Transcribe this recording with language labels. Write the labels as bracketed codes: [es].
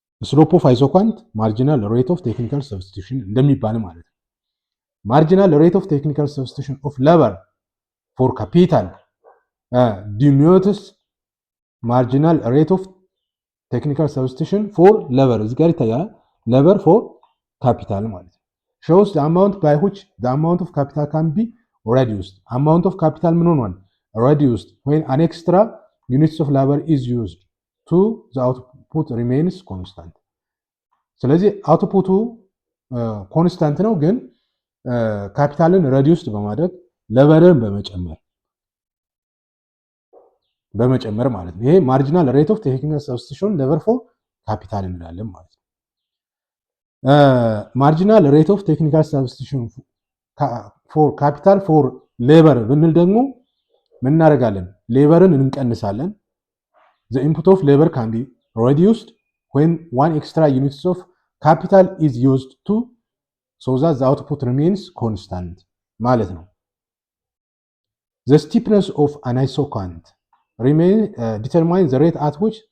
[en] slope of isoquant marginal rate of technical substitution [am] እንደሚባል ማለት ነው። [en] marginal rate of technical substitution of labor for capital denotes marginal rate of technical substitution for labor [am] እዚህ ጋር ይታያል። [en] labor for capital ማለት ነው። shows the amount by which the amount of capital can be reduced amount of capital [am] ምን ሆኗል? [en] reduced when an extra units of labor is used to the output remains constant። [am] ስለዚህ አውትፑቱ ኮንስታንት ነው፣ ግን ካፒታልን [en] reduced [am] በማድረግ ሌበርን በመጨመር ማለት ነው። ይሄ ማርጂናል ሬት ኦፍ ቴክኒካል ሰብስቲቱሽን ሌበር ፎር ካፒታል እንላለን ማለት ነው። ማርጂናል ሬት ኦፍ ቴክኒካል ሰብስቲቱሽን ፎር ካፒታል ፎር ሌበር ብንል ደግሞ ምን እናደርጋለን? ሌበርን እንቀንሳለን። [en] the input of labor can be reduced when one extra units of capital is used to so that the output remains constant ማለት ነው። the steepness of an isoquant determines the rate at which